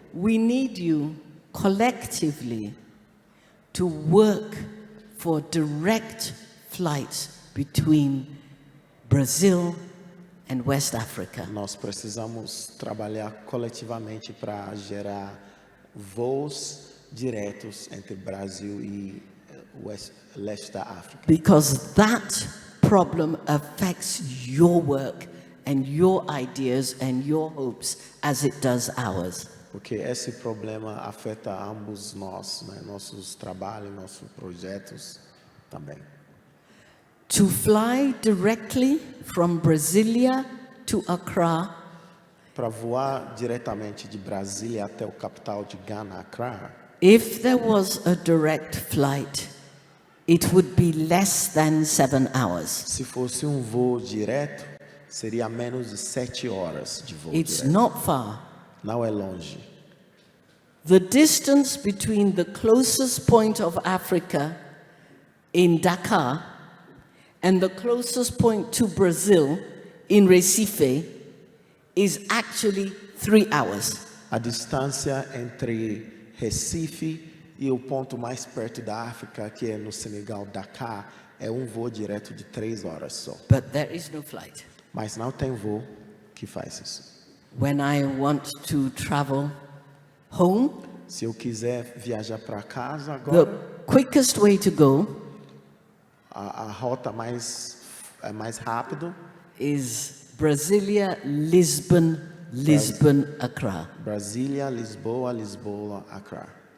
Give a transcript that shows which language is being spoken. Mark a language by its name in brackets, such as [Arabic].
[English] We need you collectively to work for direct flights between Brazil and West Africa. [Portuguese] Nós precisamos trabalhar coletivamente para gerar voos diretos entre Brasil e leste da África. [English] Because that problem affects your work and your ideas and your hopes as it does ours. [Portuguese] Porque esse problema afeta ambos nós, né? Nossos trabalhos, nossos projetos também. [English] To fly directly from Brasilia to Accra [Portuguese] Para voar diretamente de Brasília até o capital de Gana, Accra, [English] if there was a direct flight, it would be less than 7 hours. [Portuguese] se fosse um voo direto, seria menos de 7 horas de voo [English] It's [Portuguese] direto. [English] not far. [Portuguese] Não é longe. [English] The distance between the closest point of Africa in Dakar and the closest point to Brazil in Recife is actually 3 hours. [Portuguese] A distância entre Recife e o ponto mais perto da África, que é no Senegal, Dakar, é um voo direto de 3 horas só. [English] But there is no flight. [Portuguese] Mas não tem voo que faz isso. [English] When I want to travel home, [Portuguese] Se eu quiser viajar para casa [English] the [Portuguese] agora, [English] quickest way to go [Portuguese] a rota mais rápido, [English] is Brasilia, Lisbon, Lisbon, Accra. [Portuguese] Brasília, Lisboa, Lisboa, Accra.